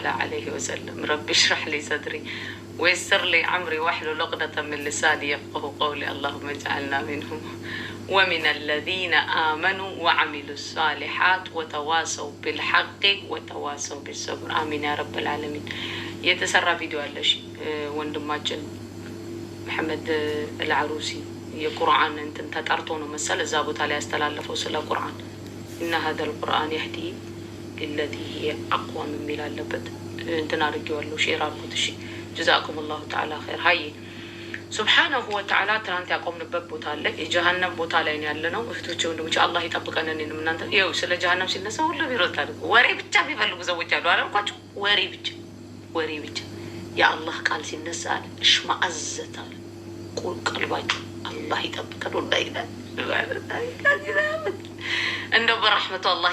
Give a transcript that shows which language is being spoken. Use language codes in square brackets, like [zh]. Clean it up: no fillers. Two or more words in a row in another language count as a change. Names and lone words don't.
[ar] عليه وسلم رب اشرح لي صدري ويسر لي أمري واحلل عقدة من لساني يفقهوا قولي اللهم اجعلنا منهم ومن الذين آمنوا وعملوا الصالحات وتواصوا بالحق وتواصوا بالصبر آمين يا رب العالمين። [am] የተሰራ ቪዲዮ አለሽ ወንድማችን መሐመድ አልዓሩሲ የቁርአን እንትን ተጠርቶ ነው መሰል እዛ ቦታ ላይ ያስተላለፈው ስለ ቁርአን እና [ar] هذا القرآن يهدي للتي هي أقوم [am] የሚል አለበት እንትን አድርጌዋለሁ ሼር አድርጉት። እሺ [ar] جزاكم الله تعالى خير። [am] ሀይ [ar] سبحانه وتعالى [am] ትናንት ያቆምንበት ቦታ አለ የጀሃነም ቦታ ላይ ነው ያለነው። እህቶቼ ወንድሞቼ አላህ ይጠብቀን። እኔንም እናንተ ይኸው ስለ ጀሃነም ሲነሳ ሁሉ ቢሮታል ወሬ ብቻ የሚፈልጉ ሰዎች አሉ አላልኳቸው? ወሬ ብቻ የአላህ ቃል ሲነሳ እሽማአዘት አለ ቀልባቸው። አላህ ይጠብቀን። ወላ ይላል እንደው በረሕመቱ አላህ